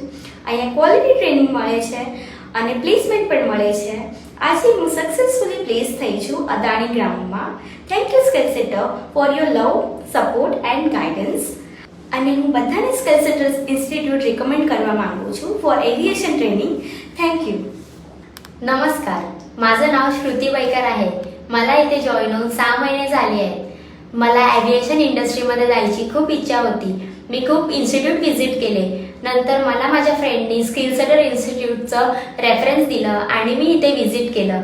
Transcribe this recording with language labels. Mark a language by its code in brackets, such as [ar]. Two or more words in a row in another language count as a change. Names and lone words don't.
[gu] અહીંયા ક્વોલિટી ટ્રેનિંગ મળે છે અને પ્લેસમેન્ટ પણ મળે છે. આજે હું [en] successfully place [gu] થઈ છું અદાણી ગ્રાઉન્ડમાં. [en] thank you Skill Setter for your love, support and guidance. [gu] અને હું બધાને સ્કિલ સેટર ઇન્સ્ટિટ્યૂટ રિકમેન્ડ કરવા માંગુ છું [en] for aviation training. thank you. [mr] नमस्कार, माझं नाव श्रुती बैकर आहे. मला इथे जॉईन होऊन 6 महिने झाले आहेत. मला ॲव्हिएशन इंडस्ट्रीमध्ये जायची खूप इच्छा होती. मी खूप इन्स्टिट्यूट व्हिजिट केले. नंतर मला माझ्या फ्रेंडनी स्किल सेटर इन्स्टिट्यूटचं रेफरन्स दिलं आणि मी इथे व्हिजिट केलं.